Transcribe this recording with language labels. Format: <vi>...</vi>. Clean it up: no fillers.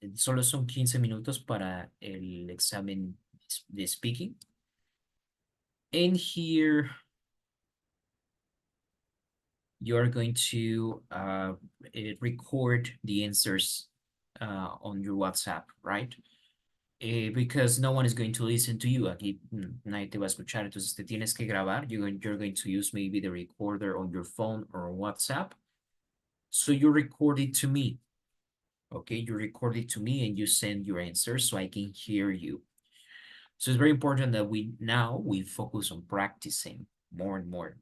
<es>Solo son 15 minutos para el examen de speaking.</es> <en>And here you're going to record the answers on your WhatsApp, right? Because no one is going to listen to you.</en> <es>Aquí nadie te va a escuchar, entonces te tienes que grabar.</es> <en>You're going to use maybe the recorder on your phone or on WhatsApp. So you record it to me. Okay, you record it to me and you send your answers so I can hear you. So it's very important that we focus on practicing more and more.</en>